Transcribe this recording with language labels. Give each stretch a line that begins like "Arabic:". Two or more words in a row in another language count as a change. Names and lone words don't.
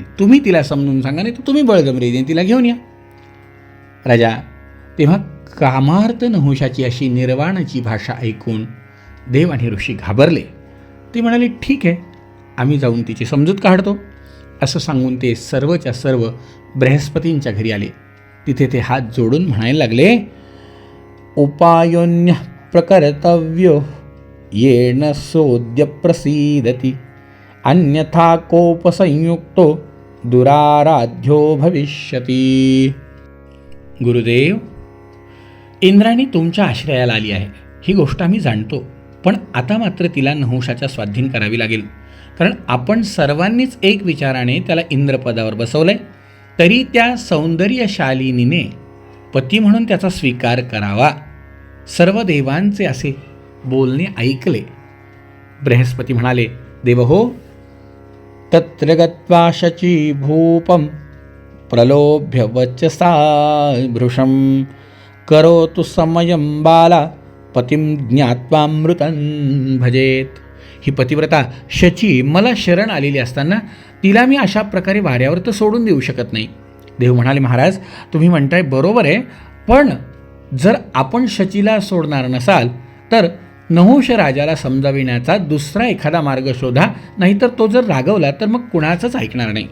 Marathi: तुम्ही तिला समजून सांगा, नाही तर तुम्ही बळजबरीने तिला घेऊन या. राजा, तेव्हा कामार्थ नहुषाची अशी निर्वाणाची भाषा ऐकून देव आणि ऋषी घाबरले. ते म्हणाले, ठीक आहे, आम्ही जाऊन तिची समजूत काढतो. असं सांगून ते सर्वच्या सर्व बृहस्पतींच्या घरी आले. तिथे ते हात जोडून म्हणायला लागले,
Sanskrit: उपायोन्य प्रकर्तव्यो येन सोद्य प्रसीदती अन्यथा कोपसंयुक्तो दुराराध्यो भविष्यती.
Marathi: गुरुदेव, इंद्राणी तुमच्या आश्रयाला आली आहे, ही गोष्ट आम्ही जाणतो, पण आता मात्र तिला नहुषाच्या स्वाधीन करावी लागेल. कारण आपण सर्वांनीच एक विचाराने त्याला इंद्रपदावर बसवलंय, तरी त्या सौंदर्यशालिनीने पती म्हणून त्याचा स्वीकार करावा. सर्व देवांचे असे बोलणे ऐकले. बृहस्पती म्हणाले,
Sanskrit: देवहो, तत्र गत्वा शची भूपम प्रलोभ्य वचसा भृशं करोतु समयं बाला पतिं ज्ञात्वामृतं भजेत.
Marathi: ही पतिव्रता शची मला शरण आलेली असताना तिला मी अशा प्रकारे वाऱ्यावर तर सोडून देऊ शकत नाही. देव म्हणाले, महाराज, तुम्ही म्हणताय बरोबर आहे, पण जर आपण शचीला सोडणार नसाल तर नहुष राजाला समजाविण्याचा दुसरा एखादा मार्ग शोधा, नाहीतर तो जर रागवला तर मग कुणाचंच ऐकणार नाही.